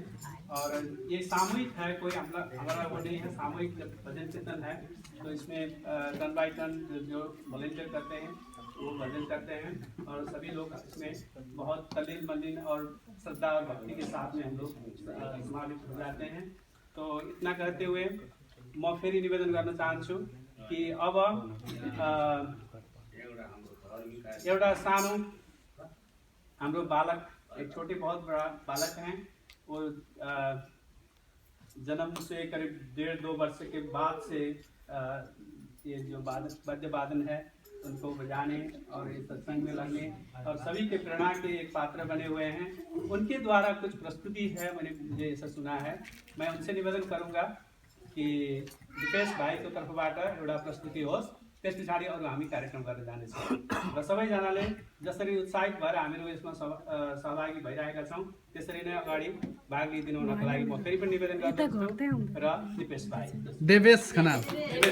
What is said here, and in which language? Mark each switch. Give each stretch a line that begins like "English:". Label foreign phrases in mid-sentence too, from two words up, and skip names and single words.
Hindi: और ये सामूहिक है, कोई हमारा वो नहीं है, सामूहिक भजन कीर्तन है। तो इसमें
English: turn by turn
Hindi: जो वॉलंटियर करते हैं वो भजन करते हैं, और सभी लोग इसमें बहुत तल्लीन मलिन और श्रद्धा और भक्ति के साथ में हम लोग समावित हो जाते हैं। तो इतना कहते हुए
Nepali: म फेरि निवेदन गर्न चाहन्छु कि अब एउटा सानो हाम्रो बालक,
Hindi: एक छोटे बहुत बड़ा बालक हैं, वो जन्म से करीब 1.5-2 वर्ष के बाद से ये जो वाद्य वादन है उनको बजाने और इस सत्संग में लगने और सभी के प्रेरणा के एक पात्र बने हुए हैं। उनके द्वारा कुछ प्रस्तुति है, मुझे ऐसा सुना है। मैं उनसे निवेदन करूंगा कि
Nepali: दिपेश भाइको तर्फबाट एउटा प्रस्तुति होस्, त्यस पछाडि अरू हामी कार्यक्रम गरेर जानेछौँ। र सबैजनाले जसरी उत्साहित भएर हामीहरू यसमा सहभागी भइरहेका छौँ त्यसरी नै अगाडि भाग लिइदिनु हुनको लागि म फेरि पनि निवेदन गर्दछु। र दिपेश भाइ,